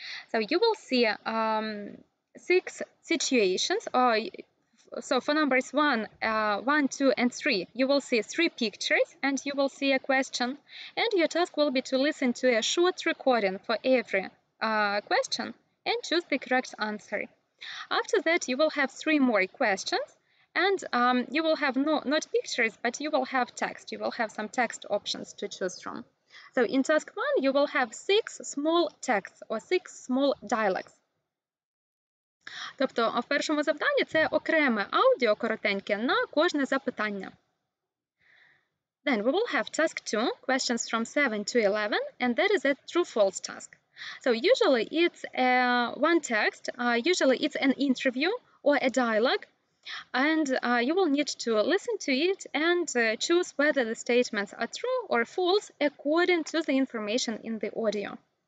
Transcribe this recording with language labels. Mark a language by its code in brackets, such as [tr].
[en] So you will see 6 situations, so for numbers 1, 2, and 3, you will see 3 pictures, and you will see a question, and your task will be to listen to a short recording for every question and choose the correct answer. After that, you will have 3 more questions, and you will have not pictures, but you will have text. You will have some text options to choose from. So in task 1, you will have 6 small texts or 6 small dialogues. [uk] Тобто, в першому завданні це окреме аудіо коротеньке на кожне запитання. [en] Then we will have task 2, questions from 7 to 11, and that is a true-false task. So usually it's one text, usually it's an interview or a dialogue, and you will need to listen to it and choose whether the statements are true or false according to the information in the audio.